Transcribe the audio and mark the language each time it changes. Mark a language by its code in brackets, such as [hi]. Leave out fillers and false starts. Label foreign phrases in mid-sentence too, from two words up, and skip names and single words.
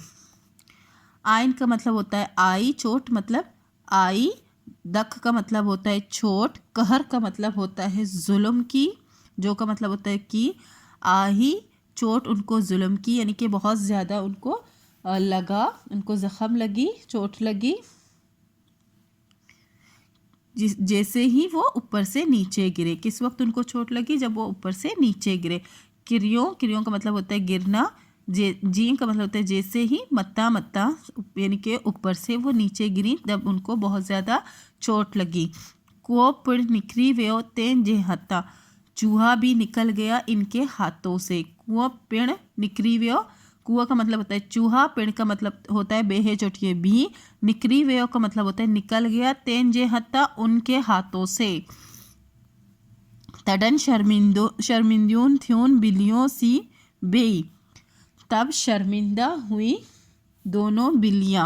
[ur] آئن کا مطلب ہوتا ہے آئی، چوٹ مطلب آئی، دکھ کا مطلب ہوتا ہے چوٹ، قہر کا مطلب ہوتا ہے ظلم کی، جو کا مطلب ہوتا ہے کہ آہی، چوٹ ان کو ظلم کی یعنی کہ بہت زیادہ ان کو لگا، ان کو زخم لگی، چوٹ لگی. جیسے ہی وہ اوپر سے نیچے گرے. کس وقت ان کو چوٹ لگی؟ جب وہ اوپر سے نیچے گرے. کریوں کا مطلب ہوتا ہے گرنا۔ جی کا مطلب ہوتا ہے جیسے ہی، متا یعنی کہ اوپر سے وہ نیچے گری تب ان کو بہت زیادہ چوٹ لگی. [sd] कुओ पिड़ निकरी व्यो तें जे हत्ता, [ur] چوہا بھی نکل گیا ان کے ہاتھوں سے. [sd] कुओ पिड़ निकरी व्यो, [ur] کوا کا مطلب ہوتا ہے چوہا، پڑ کا مطلب ہوتا ہے بیہے چوٹیے بھی, [sd] निकरी व्यो [ur] کا مطلب ہوتا ہے نکل گیا, [sd] तें जे हत्ता [ur] ان کے ہاتھوں سے. [sd] तडन शर्मिंदून थ्यून बिल्लियों सी बेई, [ur] تب شرمندہ ہوئی دونوں بلیاں.